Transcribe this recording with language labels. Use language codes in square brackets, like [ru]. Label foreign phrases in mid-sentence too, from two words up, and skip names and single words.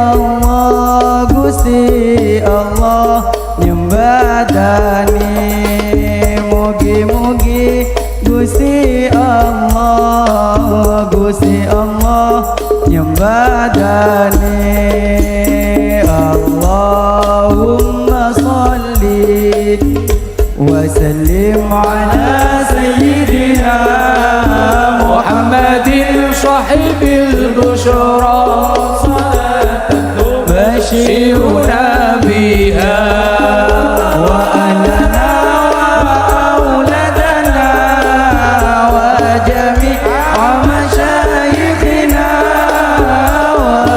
[jv] Allah nyembadani mugi-mugi Gusti Allah nyembadani [ar] اللَّهُمَّ صَلِّ وَسَلِّمْ عَلَى سَيِّدِنَا مُحَمَّدٍ صَاحِبِ الْبُشْرَى بَشِّرْنَا بِهَا وَآلَنَا وَأَوْلَادَنَا وَجَمِيعَ مَشَايِخِنَا وَ